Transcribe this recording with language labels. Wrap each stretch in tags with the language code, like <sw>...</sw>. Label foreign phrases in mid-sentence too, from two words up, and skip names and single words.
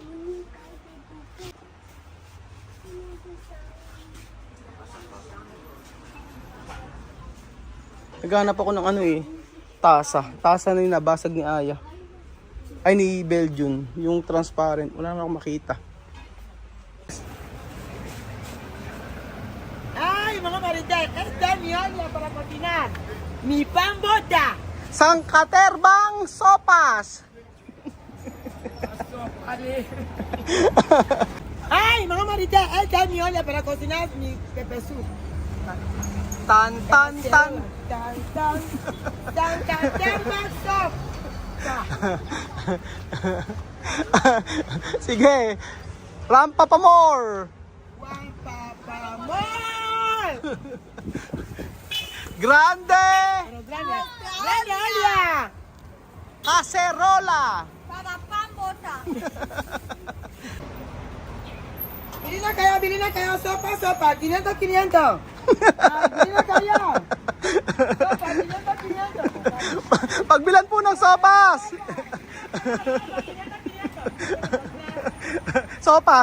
<tl>Naghanap ako ng ano tasa. Tasa na yung nabasag ni Aya. Ay, ni Belgium. Yung transparent. Wala na akong makita. Ay, mga marites,</tl> <es>esta es mi olla para cocinar. Mi pan bota.</es> <tl>Sangkaterbang sopas! Ay, mga marites,</tl> <es>esta es mi olla para cocinar mi pepe soup. Tan, tan, tan. Tan, tan, tan, tan, tan, tan, soup.</es> <tl>Sige. Rampa pa more. Juan Papamol.</tl> <es>Grande Pero grande, grande olla. cacerola. Para pan bota.</es> <tl>Bili na kayo, sopa, 500, 500. Bili na kayo. Sopa, 500, 500. Pagbilan po ng sopas. Sopas.</tl>